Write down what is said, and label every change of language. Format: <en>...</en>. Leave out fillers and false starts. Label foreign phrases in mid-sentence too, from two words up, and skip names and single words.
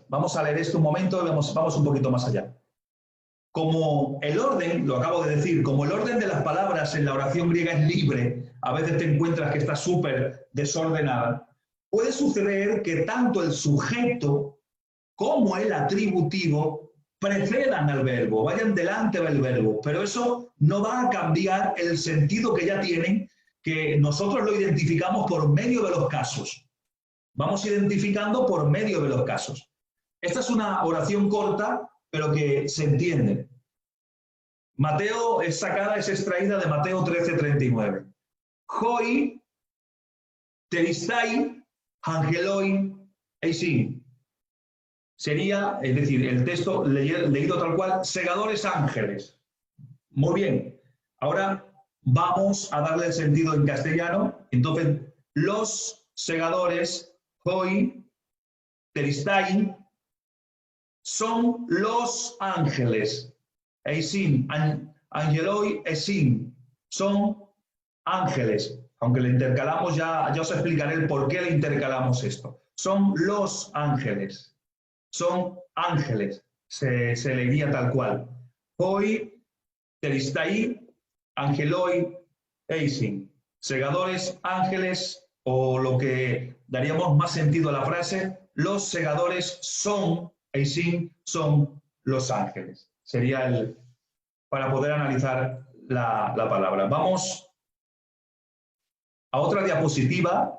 <es>Vamos a leer esto un momento y vamos un poquito más allá. Como el orden, lo acabo de decir, como el orden de las palabras en la oración griega es libre, a veces te encuentras que está súper desordenada, puede suceder que tanto el sujeto como el atributivo precedan al verbo, vayan delante del verbo, pero eso no va a cambiar el sentido que ya tienen, que nosotros lo identificamos por medio de los casos. Vamos identificando por medio de los casos. Esta es una oración corta, pero que se entiende. Mateo es extraída de Mateo 13:39.</es> <el>Οἱ θερισταὶ ἄγγελοί εἰσιν.</el> <es>Sería, es decir, el texto leído tal cual, segadores ángeles. Muy bien. Ahora vamos a darle el sentido en castellano. Entonces, los segadores,</es> <el>οἱ θερισταὶ,</el> <es>son los ángeles.</es> <el>Εἰσιν ἄγγελοι εἰσιν,</el> <es>son ángeles. Aunque le intercalamos, ya os explicaré el por qué le intercalamos esto. Son los ángeles. Son ángeles. Se leería tal cual.</es> <el>Οἱ θερισταὶ ἄγγελοί εἰσιν.</el> <es>Segadores, ángeles, o lo que daríamos más sentido a la frase, los segadores son, eisin, son los ángeles. Sería para poder analizar la palabra. Vamos a otra diapositiva.</es>